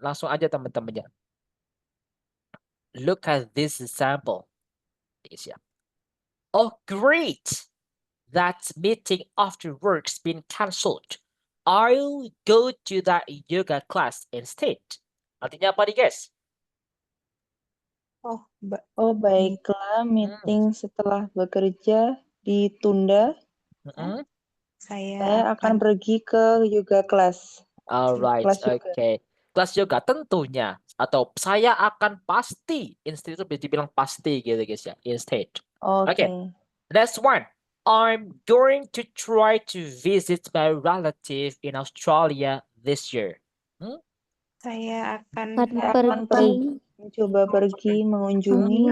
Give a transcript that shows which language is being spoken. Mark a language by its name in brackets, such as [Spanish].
[Indonesian] Langsung aja teman-temannya. [English] Look at this example. Oh, great! That meeting after work's been cancelled. I'll go to that yoga class instead. [Indonesian] Artinya apa nih, guys? Oh, baiklah, meeting setelah bekerja ditunda. Saya akan pergi ke yoga class. [English] Alright, [Indonesian] Kelas yoga. okay. Kelas yoga tentunya. Atau saya akan pasti. Instead itu dibilang pasti gitu guys ya. Instead. Okay. Next one. [English] I'm going to try to visit my relative in Australia this year. [Indonesian] Saya akan akan pergi mencoba pergi mengunjungi